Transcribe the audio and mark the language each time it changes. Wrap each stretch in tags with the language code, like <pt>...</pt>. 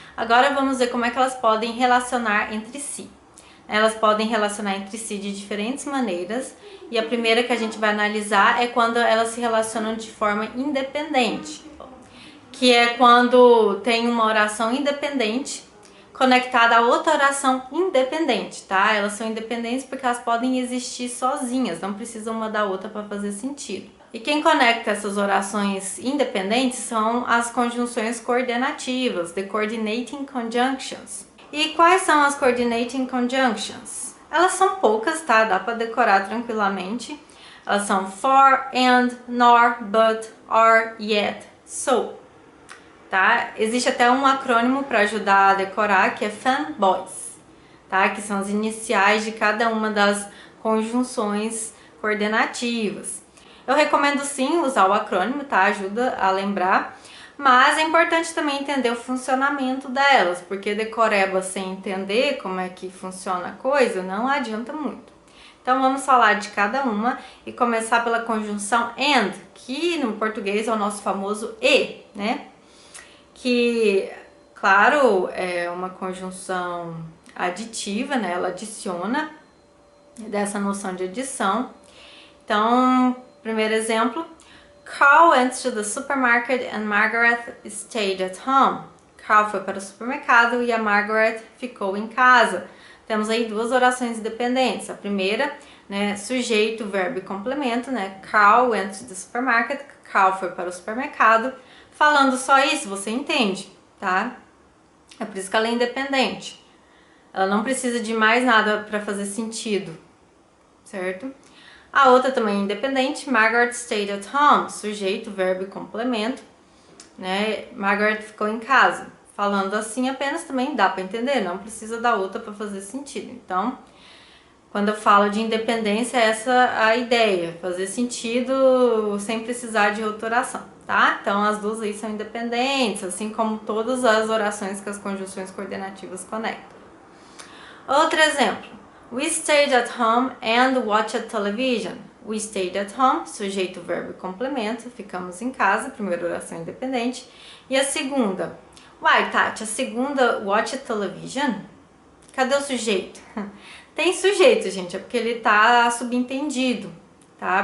<pt>Agora vamos ver como é que elas podem relacionar entre si. Elas podem relacionar entre si de diferentes maneiras, e a primeira que a gente vai analisar é quando elas se relacionam de forma independente, que é quando tem uma oração independente conectada a outra oração independente, tá? Elas são independentes porque elas podem existir sozinhas, não precisam uma da outra para fazer sentido. E quem conecta essas orações independentes são as conjunções coordenativas,</pt> <en>the coordinating conjunctions.</en> <pt>E quais são as coordinating conjunctions? Elas são poucas, tá? Dá para decorar tranquilamente. Elas são for, and, nor, but, or, yet, so. Tá? Existe até um acrônimo para ajudar a decorar, que é fanboys, tá? Que são as iniciais de cada uma das conjunções coordenativas. Eu recomendo sim usar o acrônimo, tá? Ajuda a lembrar. Mas é importante também entender o funcionamento delas, porque decoreba sem entender como é que funciona a coisa não adianta muito. Então vamos falar de cada uma e começar pela conjunção and, que no português é o nosso famoso e, né? Que, claro, é uma conjunção aditiva, né? Ela adiciona dessa noção de adição. Então, primeiro exemplo.</pt> <en>Carl went to the supermarket and Margaret stayed at home.</en> <pt>Carl foi para o supermercado e a Margaret ficou em casa. Temos aí duas orações independentes. A primeira, né, sujeito, verbo e complemento, né?</pt> <en>Carl went to the supermarket.</en> <pt>Carl foi para o supermercado. Falando só isso, você entende, tá? É por isso que ela é independente. Ela não precisa de mais nada para fazer sentido, certo? A outra também é independente,</pt> <en>Margaret stayed at home,</en> <pt>sujeito, verbo e complemento, né? Margaret ficou em casa. Falando assim apenas também dá para entender, não precisa da outra para fazer sentido. Então, quando eu falo de independência, essa é a ideia, fazer sentido sem precisar de outra oração, tá? Então, as duas aí são independentes, assim como todas as orações que as conjunções coordenativas conectam. Outro exemplo.</pt> <en>We stayed at home and watched television. We stayed at home,</en> <pt>sujeito, verbo e complemento, ficamos em casa, primeira oração independente. E a segunda? Uai, Tati, a segunda,</pt> <en>watched television?</en> <pt>Cadê o sujeito? Tem sujeito, gente, é porque ele tá subentendido, tá?</pt>